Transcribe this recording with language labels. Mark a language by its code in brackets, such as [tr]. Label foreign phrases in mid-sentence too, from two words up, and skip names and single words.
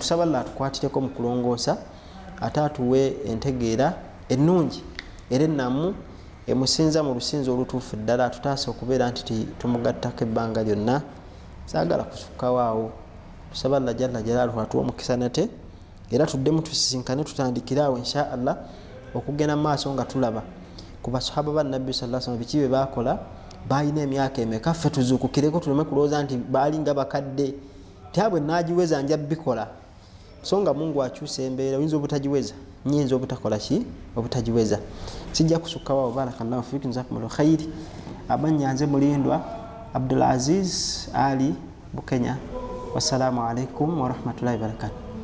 [lg] Tusaba Allah atukwatireko mu kulongoosa ate atuwe entegeera ennungi era ennamu emusinza mu lusinzi olutuufu ddala. Tutaasa okubeera nti tumugattako ebbanga lyonna, saagala kusukkawo awo. Tusaba Allah [ar] جل جلاله [lg] atuwe omukisa nate era tuddemu tusisinkane tutandikire awo [ar] إن شاء الله [lg] okugenda mu maaso nga tulaba ku basahaba ba Nabbi [ar] صلى الله عليه وسلم [lg] biki bye baakola, balina emyaka emeka, ffe tuzuukukireko tuleme kulowooza nti baali nga bakadde tyabwe naagiweza nja bikola. So nga Mungu akyusa embeera oyinza obutagiweza, nyinza obutakola ki obutagiweza. Sijja kusukkawo awo. [ar] بارك الله فيكم جزاكم الله خيرا. [lg] Abanyanze mulindwa Abdul Aziz Ali Bukenya. [ar] والسلام عليكم ورحمة الله وبركاته.